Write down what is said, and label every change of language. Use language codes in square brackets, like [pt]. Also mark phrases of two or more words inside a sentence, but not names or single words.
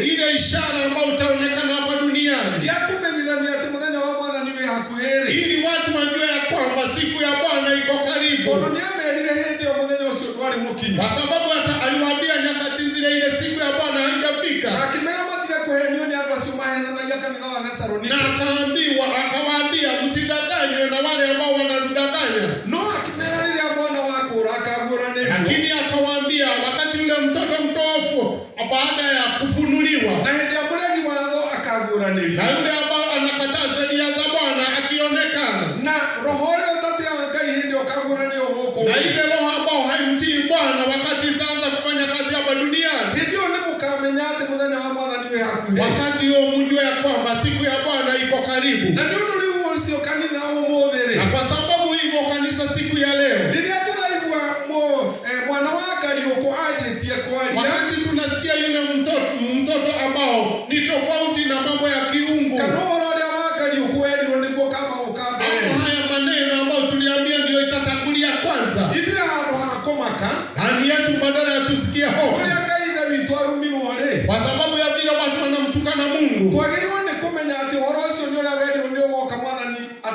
[sw] ile ishara ambayo utaonekana hapa duniani, [ki] gĩa kũmenyithania atĩ mũthenya wa Mwathani wĩ hakuhĩ-rĩ, [sw] ili watu wajue ya kwamba siku ya Bwana iko karibu, [ki] tondũ nĩamerire hĩndĩ ĩyo mũthenya ũcio ndwarĩ mũkinyu, [sw] kwa sababu hata aliwaambia nyakati zile ile siku ya Bwana haijafika, [ki] na akĩmera matige kũhenio nĩ andũ acio mahenanagia kanitha wa Thesalonike, [sw] na akawaambia msidanganywe na wale ambao wanadanganya, [ki] no akĩmera rĩrĩa mwana wakũũra akaguũranĩrio, [sw] lakini akawaambia wakati yule mtoto mtofu baada ya kufunuliwa, [ki] na hĩndĩ ya mũregi watho akaguũranĩrio, [sw] na yule ambao anakataa sheria za Bwana akionekana, [ki] na roho ũrĩa ũtatĩaga Ngai hĩndĩ ĩyo ũkaguũranĩrio gũkũ [sw] na ile roho ambao haimtii Bwana wakati itaanza kufanya kazi hapa duniani, [ki] hĩndĩ ĩyo nĩmũkamenya atĩ mũthenya wa Mwathani wĩ hakuhĩ, [sw] wakati huo mjue ya kwamba siku ya Bwana iko karibu. [ki] na nĩ ũndũ rĩu ũcio kanitha ũmũthĩ-rĩ, [sw] Na kwa sababu hivyo kanisa siku ya leo, [ki] rĩrĩa tũraigua mwana wa Kariũkũ anjĩtie kwaria, [sw] wakati tunasikia yule mtoto ambao ni tofauti na mambo ya kiungu, [ki] kana ũhoro ũrĩa wa Kariũkũ werirwo nĩguo kama ũkambere, [sw] ama haya maneno ambayo tuliambia ndio itatangulia kwanza, [ki] ithuĩ handũ ha kũmaka [sw] ndani yetu badala ya tusikie hofu, [ki] ũrĩa Ngai ithe witũ arumirwo-rĩ, [sw] kwa sababu ya vile watu wanamtukana Mungu, [ki] twagĩrĩirwo nĩ kũmenya atĩ ũhoro ũcio nĩ ũrĩa werirwo nĩ ũgoka Mwathani